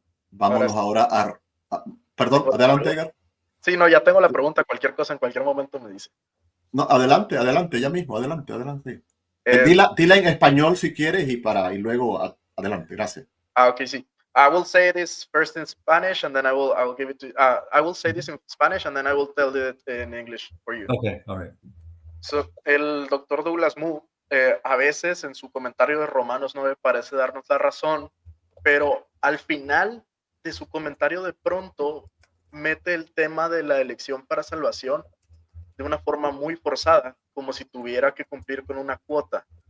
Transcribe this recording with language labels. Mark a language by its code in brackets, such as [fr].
[es] Vámonos ahora perdón, adelante, Edgar. Sí, no, ya tengo la pregunta. Cualquier cosa en cualquier momento me dice. No, adelante, ya mismo, adelante. Dila en español si quieres y luego adelante, gracias. Okay, sí. [en] I will say this first in Spanish and then I will give it to I will say this in Spanish and then I will tell it in English for you. Okay, all right. [es] So, el doctor Douglas Moo a veces en su comentario de Romanos 9 parece darnos la razón, pero al final de su comentario de pronto mete el tema de la elección para salvación de una forma muy forzada, como si tuviera que cumplir con una cuota.